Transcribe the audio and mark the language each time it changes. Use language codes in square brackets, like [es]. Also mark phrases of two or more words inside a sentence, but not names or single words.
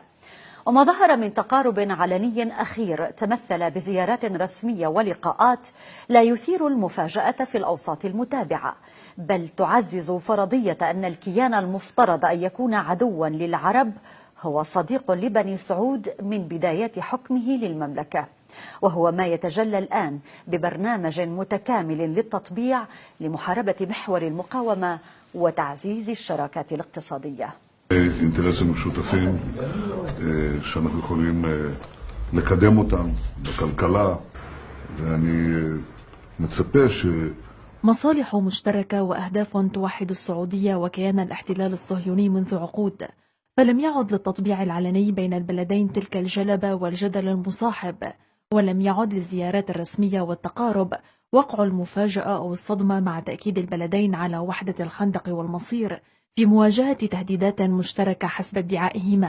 [ar] وما ظهر من تقارب علني أخير تمثل بزيارات رسمية ولقاءات لا يثير المفاجأة في الأوساط المتابعة، بل تعزز فرضية أن الكيان المفترض أن يكون عدوا للعرب هو صديق لبني سعود من بدايات حكمه للمملكة، وهو ما يتجلى الآن ببرنامج متكامل للتطبيع لمحاربة محور المقاومة وتعزيز الشراكات الاقتصادية. [he] אינטרסים משותפים שאנחנו יכולים לקדם אותם בכלכלה, ואני מצפה [ar] مصالح مشتركة وأهداف توحد السعودية وكيان الاحتلال الصهيوني منذ عقود، فلم يعد للتطبيع العلني بين البلدين تلك الجلبة والجدل المصاحب، ولم يعد للزيارات الرسمية والتقارب وقع المفاجأة أو الصدمة مع تأكيد البلدين على وحدة الخندق والمصير في مواجهة تهديدات مشتركة حسب ادعائهما.